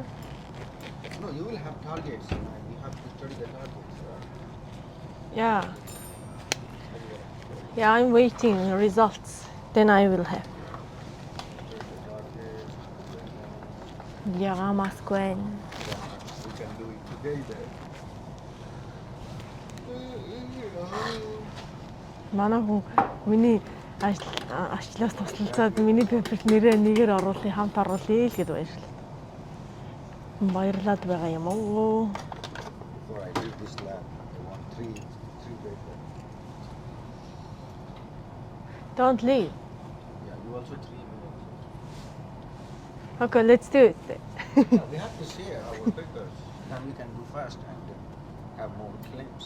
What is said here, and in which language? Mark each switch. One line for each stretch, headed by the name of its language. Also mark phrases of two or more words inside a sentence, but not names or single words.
English: No, you will have targets and you have to study the targets. Yeah. Yeah, I'm waiting results. Then I will have. Study the targets, and then
Mongolian: Яамасгүй.
English: We can do it together.
Mongolian: Манай хүн миний ажлаас туслалцаад миний пейперт нэрээ нэгээр оруулъя, хамт оруулъя л гэд баярлалаа. Баярлаад байгаа юм уу?
English: Before I leave this lab, I want three paper. Don't leave. Yeah, you also three minutes. Okay, let's do it. Yeah, we have to share our papers. Then we can do fast and have more claims.